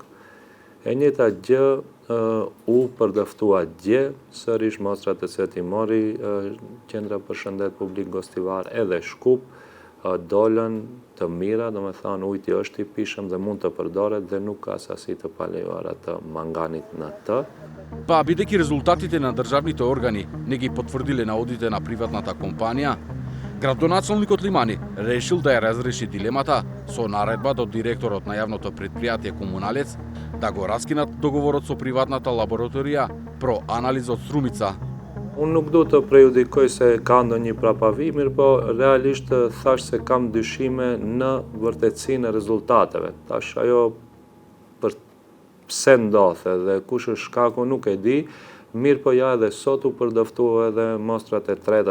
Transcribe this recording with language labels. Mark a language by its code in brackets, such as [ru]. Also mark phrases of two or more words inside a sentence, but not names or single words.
[sq] E njëjta gjë u përdoftua dje sërish mostrat të cilat i mori qendra për shëndet publik Gostivar edhe Shkup, dolën të mira, do me thonë ujti është i pishëm dhe mund të përdoret dhe nuk ka sasi të palejuara të manganit në të. [mk] Па бидејќи резултатите на државните органи не ги потврдиле наодите на приватната компанија, градоначалникот Лимани решил да ја разреши дилемата со наредба до директорот на јавното предпријатие Комуналец да го раскинат договорот со приватната лабораторија про анализа од Струмица. [sq] Unë nuk du të prejudikoj se ka ndonjë prapavi, mirë po realisht thash se kam dyshime në vërtetësinë e rezultateve. Tash ajo për pse ndodhe dhe kush është shkaku nuk e di, mirë po ja edhe sot u përdoftua edhe mostrat e treta